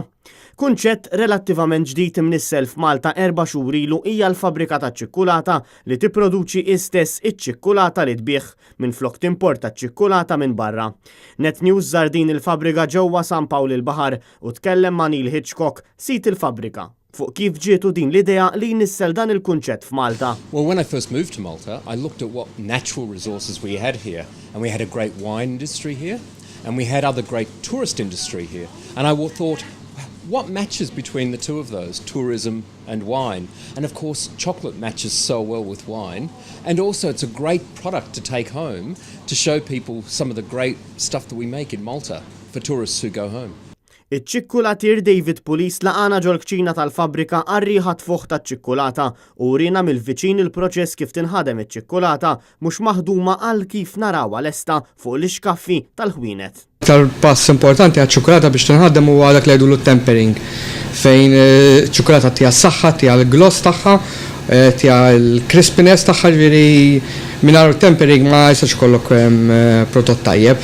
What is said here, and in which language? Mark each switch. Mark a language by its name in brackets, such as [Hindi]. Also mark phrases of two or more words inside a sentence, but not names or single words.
[Maltese] Kunċett relattivament ġdid imnissel f'Malta 4 xhur ilu hija l-fabbrika taċ-ċikkulata li tipproduċi istess iċ-ċikkulata li tbieħ minflok timporta ċ-ċikkulata minn barra. Net News żar din il-fabbrika ġewwa San Pawl il-Baħar u tkellem ma' Neil Hitchcock, sit il-fabbrika, fuq kif ġietu din l-idea li jnissel dan il-kunċett f'Malta. [English] Well, when I first moved to Malta, I looked at what natural resources we had here, and we had a great wine industry here, and we had other great tourist industry here. And I thought, what matches between the two of those, tourism and wine? And of course, chocolate matches so well with wine. And also, it's a great product to take home to show people some of the great stuff that we make in Malta for tourists who go home. [Maltese] Iċ-ċikkulatier David Pulis laqana ġol-kċina tal-fabbrika għarriħa tfuħ taċ-ċikkulata u rina mill-viċin il-proċess kif tinħadem iċ-ċikkulata mhux maħduma għal kif narawha lesta fuq l-ixkaffi tal-ħwienet. Tal-pass importanti għal-ċikkulata biex tinħadem huwa dak li jgħidu l-tempering fejn ċikkulata tija s-saħħa, tija l-gloss tagħha, tija l-crispiness tagħha, ġifieri mingħajr tempering ma jistax ikollok prodott tajjeb.